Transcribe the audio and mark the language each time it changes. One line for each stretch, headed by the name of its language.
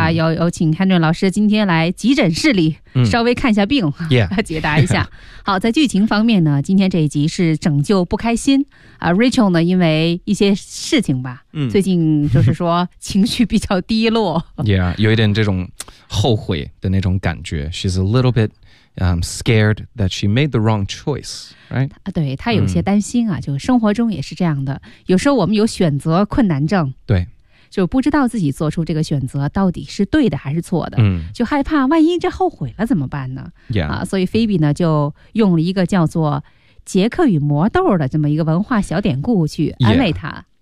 Chinese: 有请 Henry 老师今天来急诊室里稍微看一下病解答一下。好，在剧情方面呢今天这一集是拯救不开心。 Rachel 呢因为一些事情吧最近就是说情绪比较低落。有一点这种后悔的那种感觉。
English: She's a little bit scared that she made the wrong choice, right?
Chinese: 对，她有些担心啊，就生活中也是这样的。有时候我们有选择困难症。对。就不知道自己做出这个选择到底是对的还是错的，就害怕万一这后悔了怎么办呢？所以菲比呢就用了一个叫做杰克与魔豆的这么一个文化小典故去安慰他。